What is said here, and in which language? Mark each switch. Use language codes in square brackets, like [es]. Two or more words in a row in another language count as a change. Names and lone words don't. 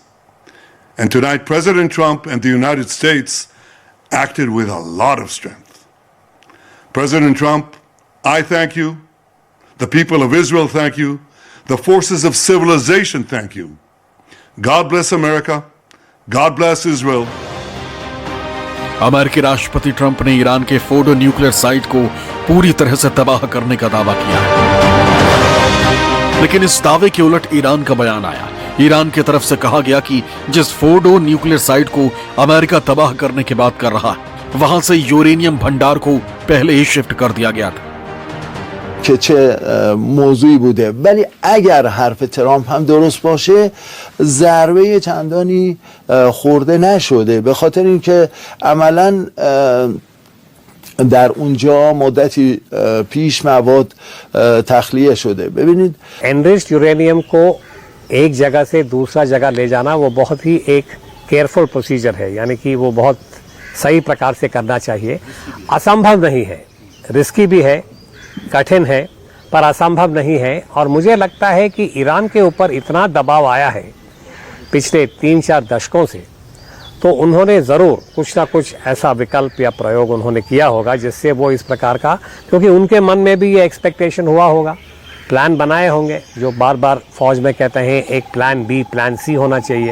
[en] And tonight, President Trump and the United States acted with a lot of strength. President Trump, I thank you. The people of Israel thank you. The forces of civilization thank you. God bless America. God bless Israel. [hi] अमेरिकी राष्ट्रपति ट्रंप ने ईरान के फोर्डो [en] nuclear site [hi] को पूरी तरह से तबाह करने का दावा किया, लेकिन इस दावे के उलट ईरान का बयान आया। ईरान की तरफ से कहा गया कि जिस फोर्डो [en] nuclear site [hi] को अमेरिका तबाह करने की बात कर रहा है, वहां से यूरेनियम भंडार को पहले ही शिफ्ट कर दिया गया था। [fa] که چه موضوعی بوده، ولی اگر حرف ترامپ هم درست باشه ضربه چندانی خورده نشده، به خاطر اینکه عملاً در اونجا مدتی پیش مواد تخلیه شده. ببینید [en] enriched uranium [hi] को एक जगह से दूसरा जगह ले जाना वो बहुत ही एक [en] careful procedure [hi] है, यानी कि वो बहुत सही प्रकार से करना चाहिए। असंभव नहीं है, रिस्की भी है, कठिन है, पर असंभव नहीं है। और मुझे लगता है कि ईरान के ऊपर इतना दबाव आया है पिछले 3-4 दशकों से, तो उन्होंने ज़रूर कुछ ना कुछ ऐसा विकल्प या प्रयोग उन्होंने किया होगा जिससे वो इस प्रकार का, क्योंकि उनके मन में भी ये एक्सपेक्टेशन हुआ होगा, प्लान बनाए होंगे, जो बार बार फौज में कहते हैं एक [en] plan B, plan C [hi] होना चाहिए।